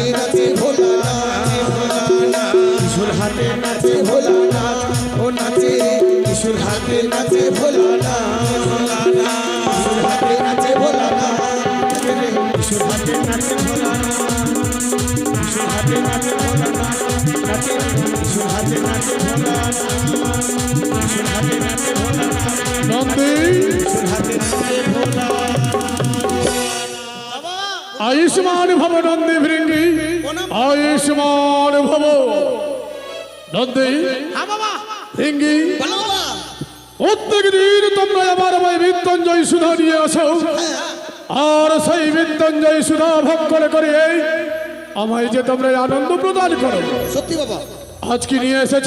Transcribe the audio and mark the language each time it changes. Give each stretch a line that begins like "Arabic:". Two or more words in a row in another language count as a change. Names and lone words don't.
Bangla: নাচে ভোলা নাচ ত্রিশূল হাতে নাচে ভোলা নাচ ও নাচে রে ত্রিশূল হাতে নাচে ভোলা নাচ ত্রিশূল হাতে নাচে ভোলা নাচ ত্রিশূল হাতে নাচে ভোলা নাচ ত্রিশূল হাতে নাচে ভোলা নাচ নাচে ত্রিশূল হাতে নাচে ভোলা নাচ ত্রিশূল হাতে নাচে ভোলা নাচ নন্দী ত্রিশূল হাতে নাচে ভোলা
Sanskrit: आयुष्मान भव नंदी भृंगी आयुष्मान भव নন্দী
Bangla: হ্যাঁ বাবা ভৃঙ্গি বলো বাবা। প্রত্যেক দিন তোমরা আমার ভাই মৃত্যুঞ্জয় সুধা নিয়ে আসো, আর সেই মৃত্যুঞ্জয় সুধা ভোগ করে করে আমায় যে তোমরা আনন্দ প্রদান করো। সত্যি বাবা। আজকে নিয়ে এসেছো